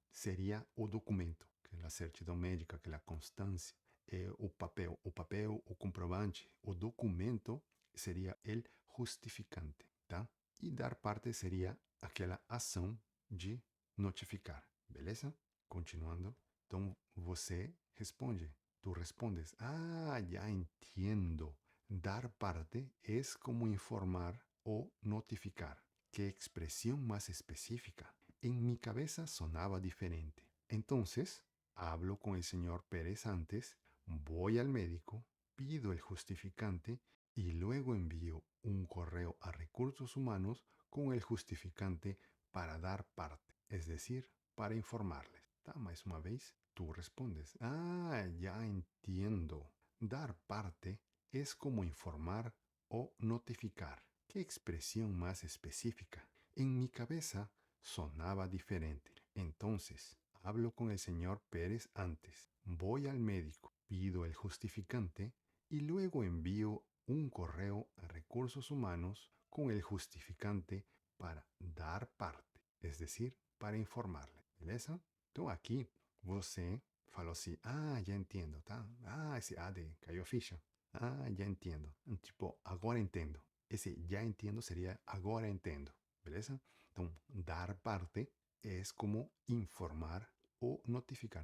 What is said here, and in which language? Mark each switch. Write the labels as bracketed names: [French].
[Portuguese] Seria o documento, que é a certidão médica, que é a constância, o papel, o comprovante, o documento seria el justificante, tá? E dar parte seria aquela ação de notificar, beleza? Continuando. Então você responde, [Spanish] tú respondes, ya entiendo. Dar parte es como informar o notificar. ¿Qué expresión más específica? En mi cabeza sonaba diferente. Entonces, hablo con el señor Pérez antes, voy al médico, pido el justificante y luego envío un correo a recursos humanos con el justificante para dar parte, es decir, para informarles. Más una vez, tú respondes, ya entiendo. Dar parte es como informar o notificar. ¿Qué expresión más específica? En mi cabeza sonaba diferente. Entonces, hablo con el señor Pérez antes, voy al médico, pido el justificante y luego envío un correo a recursos humanos con el justificante para dar parte, es decir, para informarle, beleza? [Portuguese] Então aqui você falou assim, já entendo, tá? Esse AD caiu a ficha. Já entendo. Tipo, agora entendo. Esse já entendo seria agora entendo, beleza? Então, dar parte é como informar ou notificar.